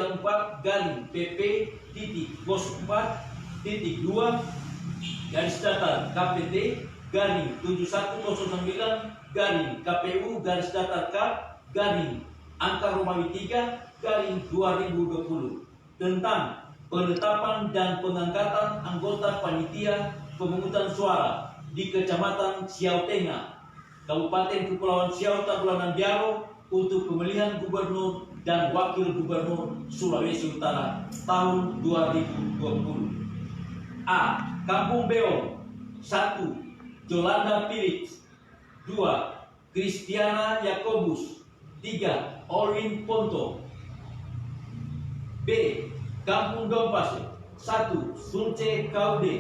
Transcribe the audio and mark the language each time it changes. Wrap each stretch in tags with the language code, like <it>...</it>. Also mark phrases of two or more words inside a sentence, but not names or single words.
<id>34-PP-2109-KPU-KAP-KAP-angka Romawi 3-2020 tentang penetapan dan pengangkatan anggota panitia pemungutan suara di Kecamatan Siau Tengah, Kabupaten Kepulauan Siau Tagulandang Biaro untuk pemilihan gubernur dan wakil gubernur Sulawesi Utara tahun 2020. A. Kampung Beong. 1. Jolanda Philips. 2. Kristiana Yakobus. 3. Olin Ponto. B. Kampung Dompas. 1. Sulce Kaude.</id>